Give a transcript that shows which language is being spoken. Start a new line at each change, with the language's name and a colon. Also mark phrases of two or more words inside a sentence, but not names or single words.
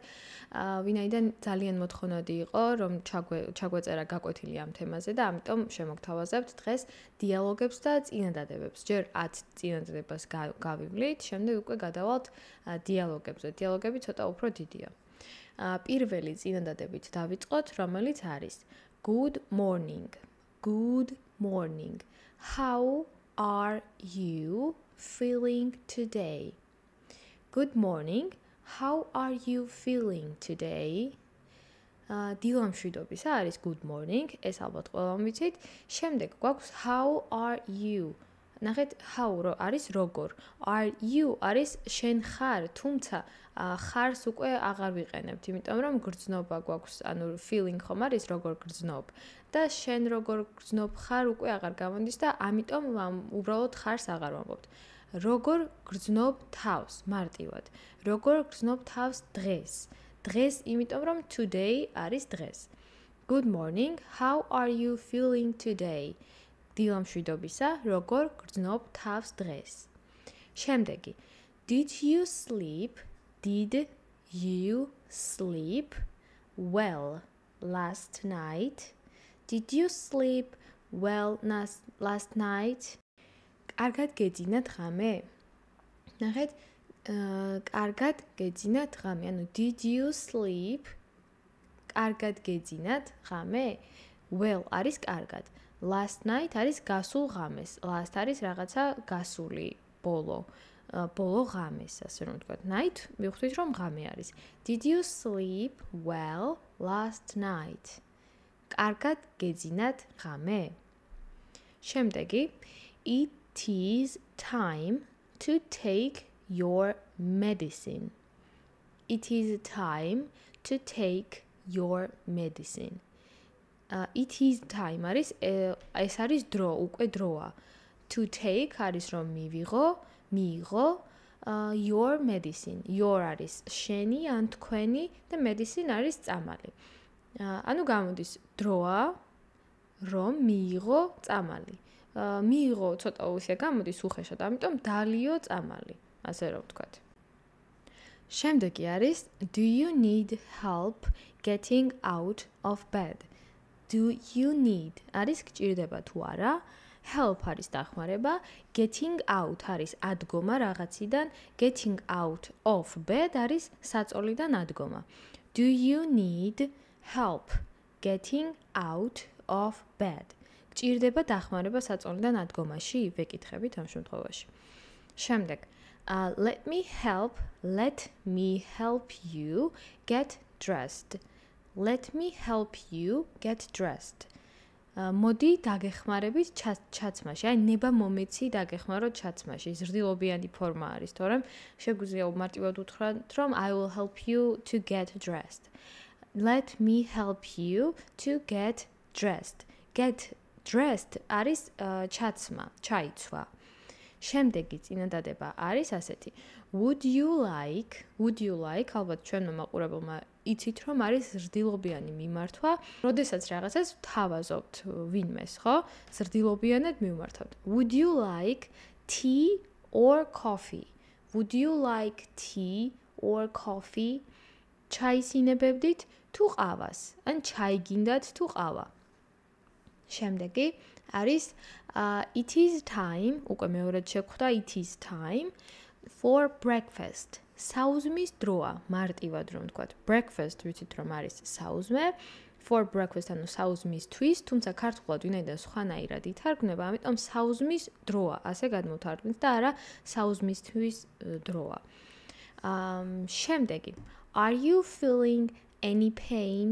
Georgian: ვინაიდან ძალიან მოთხოვნადი იყო, რომ ჩაგვეწერა გაკვეთილი ამ თემაზე და ამიტომ შემოგთავაზებთ დღეს დიალოგებს და წინადადებებს. ჯერ 10 წინადადებას გავივლით, შემდეგ უკვე გადავალთ დიალოგებზე. დიალოგები ცოტა უფრო დიდია. პირველი წინადადებით დავიწყოთ, რომელიც არის
English: Good morning. Good morning. How are you feeling today? Good morning. How are you feeling today?
Georgian: დილამშვიდობის არის
English: good morning.
Georgian: ეს ალბათ ყველამ ვიცით. შემდეგ გვაქვს
English: how are you?
Georgian: ნახეთ, how არის როგორ.
English: Are you
Georgian: არის შენ ხარ, თუმცა ხარს უკვე აღარ ვიყენებთ, იმიტომ რომ გრძნობა გვაქვს, ანუ feeling ხომ არის როგორ გრძნობ. და შენ როგორ გრძნობ ხარ უკვე აღარ გამოდის და ამიტომ უბრალოდ ხარს აღარ ვამბობთ. როგორ გრძნობ თავს მარტივად. როგორ გრძნობ თავს დღეს. დღეს, იმიტომ რომ today არის დღეს.
English: Good morning. How are you feeling today?
Georgian: დილამშვიდობისა, როგორ გრძნობ თავს დღეს. შემდეგი.
English: Did you sleep well last night? Did you sleep well last night?
Georgian: კარგად გეძინათ ღამე? ნახეთ, კარგად გეძინათ ღამე.
English: ანუ did you sleep?
Georgian: კარგად გეძინათ ღამე? Well არის კარგად.
English: Last night
Georgian: არის გასულ ღამეს. Last არის რაღაცა გასული, ბოლო ღამეს, ასე რომ ვთქვათ. Night, მივხვდით რომ ღამე არის.
English: Did you sleep well last night?
Georgian: კარგად გეძინათ ღამე? შემდეგი,
English: it is time to take your medicine. It is time to take your medicine. It is time
Georgian: არის, ეს არის დრო, უკვე დროა.
English: To take
Georgian: არის რომ მიიღო
English: your medicine.
Georgian: Your არის შენი ან თქვენი და medicine არის წამალი. ანუ გამოდის დროა რომ მიიღო წამალი. მიიღო ცოტა უსია გამოდის უხეშად, ამიტომ დალიო წამალი, ასე რომ ვთქვათ.
English: შემდეგი არის Do you need help getting out of bed? Do you need
Georgian: არის გჭირდება თუ არა? Help არის დახმარება,
English: getting out
Georgian: არის ადგომა რაღაციდან,
English: getting out of bed
Georgian: არის საწოლიდან ადგომა.
English: Do you need help getting out of bed?
Georgian: გჭირდება დახმარება საწოლიდან ადგომაში? ვეკითხებით ამ შემთხვევაში. შემდეგ,
English: let me help you get dressed. Let me help you get dressed.
Georgian: მოდი დაგეხმარებით ჩაცმაში. აი ნება მომეცი დაგეხმაროთ ჩაცმაში. ზრდილობიანი ფორმა არის, თორემ შეგვიძლია მარტივად უთხრათ რომ
English: I will help you to get dressed. Let me help you to get dressed. Get dressed
Georgian: არის ჩაცმა, ჩაიცვა. შემდეგი წინადადება არის ასეთი.
English: Would you like,
Georgian: ალბათ ჩვენმა მაყურებელმა იცით რომ არის ზრდილობიანი მიმართვა, როდესაც რაღაცას ვთავაზობთ ვინმეს, ხო? ზრდილობიანად მივმართავთ.
English: Would you like tea or coffee? Would you like tea or coffee?
Georgian: ჩაისინებებდით თუ ყავას, ან ჩაი გინდათ თუ ყავა. შემდეგი არის
English: it is time,
Georgian: უკვე მეორედ შევხვდა
English: it is time for breakfast.
Georgian: საუზმის დროა, მარტივად რომ ვთქვათ. Breakfast ვიცით რომ არის საუზმე,
English: for breakfast
Georgian: ანუ საუზმისთვის, თუმცა ქართულად ვინაიდან სხვანაირად ითარგმნება, ამიტომ საუზმის დროა, ასე გადმოვთარგმნით და არა საუზმისთვის დროა. შემდეგი,
English: are you feeling any pain?